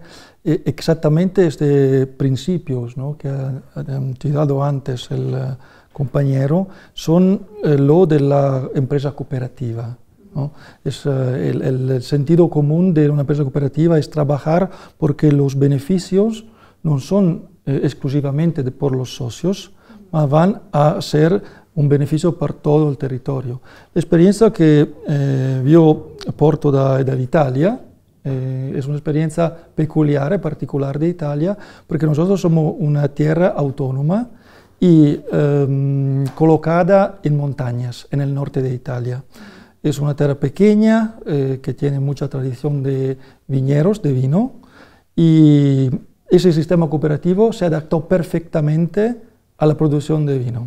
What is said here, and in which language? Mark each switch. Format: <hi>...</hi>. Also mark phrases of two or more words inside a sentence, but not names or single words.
<es>Exactamente desde principios, ¿no?, que ha citado antes el compañero, son lo de la empresa cooperativa, ¿no? El sentido común de una empresa cooperativa es trabajar porque los beneficios no son exclusivamente por los socios, van a ser un beneficio</es> <it>per tutto il territorio. L'esperienza che io porto dall'Italia</it> <es>es una experiencia peculiar, particular de Italia, porque nosotros somos una tierra autónoma y colocada en montañas, en el norte de Italia. Es una tierra pequeña que tiene mucha tradición de viñeros, de vino, y ese sistema cooperativo se adaptó perfectamente a la producción de vino.</es>